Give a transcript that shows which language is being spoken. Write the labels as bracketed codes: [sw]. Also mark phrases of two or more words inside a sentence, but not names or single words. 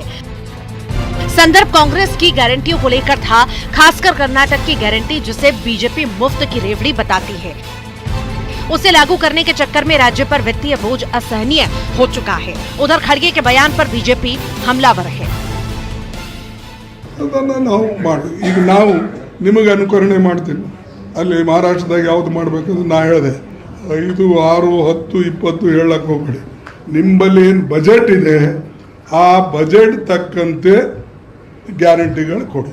[hi] संदर्भ कांग्रेस की गारंटियों को लेकर था, खासकर कर्नाटक की गारंटी जिसे बीजेपी मुफ्त की रेवड़ी बताती है। उसे लागू करने के चक्कर में राज्य पर वित्तीय बोझ असहनीय हो चुका है। उधर खड़गे के बयान पर बीजेपी हमलावर है। [kn] ಈಗ ನಾವು ನಿಮಗೆ ಅನುಕರಣೆ ಮಾಡ್ತೀನಿ ಅಲ್ಲಿ ಮಹಾರಾಷ್ಟ್ರದಾಗ ಯಾವ್ದು ಮಾಡಬೇಕಂದ್ರೆ ನಾ ಹೇಳಿದೆ 5, 6, 10, 20 ಹೇಳಕ್ಕೆ ಹೋಗ್ಬೇಡಿ. ನಿಮ್ಮಲ್ಲಿ ಏನು ಬಜೆಟ್ ಇದೆ ಆ ಬಜೆಟ್ ತಕ್ಕಂತೆ ಗ್ಯಾರಂಟಿಗಳು ಕೊಡಿ.